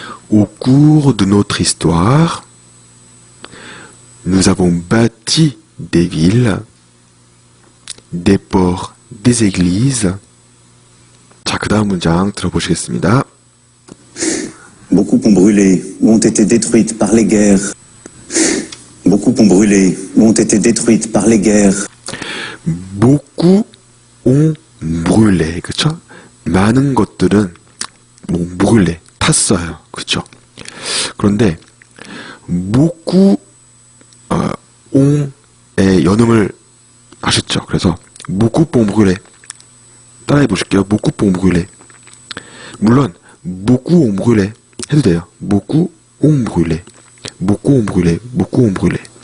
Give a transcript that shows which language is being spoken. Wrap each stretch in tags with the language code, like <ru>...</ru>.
<fr>Au cours de notre histoire, nous avons bâti des villes, des ports, des églises.</fr> <ko>자, 그 다음 문장 들어보시겠습니다.</ko> <fr>Beaucoup ont brûlé ou ont été détruites par les guerres. Beaucoup ont brûlé ou ont été détruites par les guerres. Beaucoup ont brûlé.</fr> <ko>그쵸? 많은 것들은 brûlé, 탔어요. 그쵸? 그런데</ko> <fr>beaucoup on</fr> <ko>의 연음을 아셨죠? 그래서</ko> <fr>beaucoup ont brûlé.</fr> <ko>따라해 보실게요.</ko> <fr>beaucoup ont brûlé.</fr> <ko>물론</ko> <fr>beaucoup ont brûlé</fr> <ko>해도 돼요.</ko> <fr>beaucoup ont brûlé. beaucoup ont brûlé. beaucoup ont brûlé.</fr>